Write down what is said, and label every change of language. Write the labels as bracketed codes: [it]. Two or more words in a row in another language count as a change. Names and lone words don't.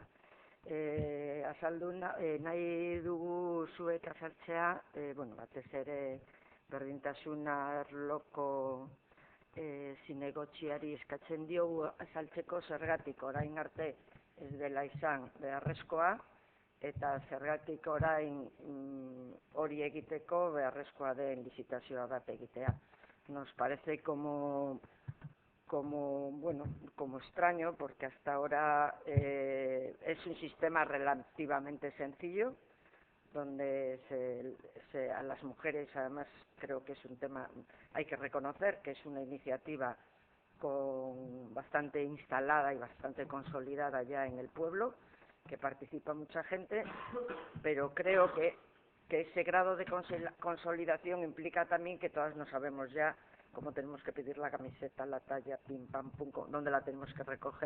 [eu] Azaldu nahi dugu zuek azaltzea, batez ere berdintasun arloko zinegotziari eskatzen diogu azaltzeko zergatik orain arte ez dela izan beharrezkoa, eta zergatik orain hori egiteko beharrezkoa den lizitazioa bat egitea. [es] Nos parece como extraño, porque hasta ahora es un sistema relativamente sencillo, donde a las mujeres, además creo que es un tema, hay que reconocer que es una iniciativa bastante instalada y bastante consolidada ya en el pueblo, que participa mucha gente, pero creo que ese grado de consolidación implica también que todas no sabemos ya cómo tenemos que pedir la camiseta, la talla, pim, pam, pum, dónde la tenemos que recoger.